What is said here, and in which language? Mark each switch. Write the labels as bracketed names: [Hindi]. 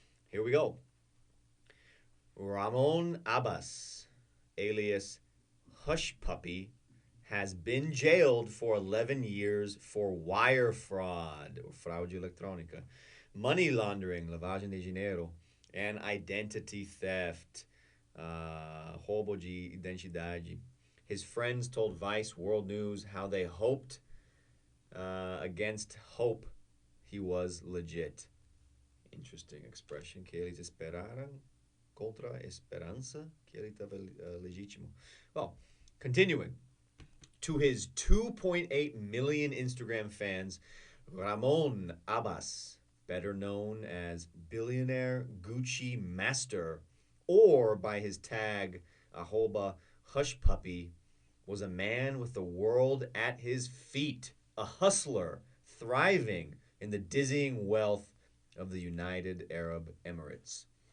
[English] Here we go. Ramon Abbas, alias Hush Puppy, has been jailed for 11 years for wire fraud, or [Portuguese] fraude eletronica, [English] money laundering, [Portuguese] lavagem de dinheiro, [English] and identity theft, [Portuguese] roubo de identidade. [English] His friends told Vice World News how they hoped against hope he was legit. Interesting expression, [Portuguese] que eles esperaram contra a esperança que ele estava legítimo. [English] Well, continuing. To his 2.8 million Instagram fans, Ramon Abbas, better known as Billionaire Gucci Master, or by his tag, @ Hush Puppy, was a man with the world at his feet, a hustler thriving in the dizzying wealth of the United Arab Emirates.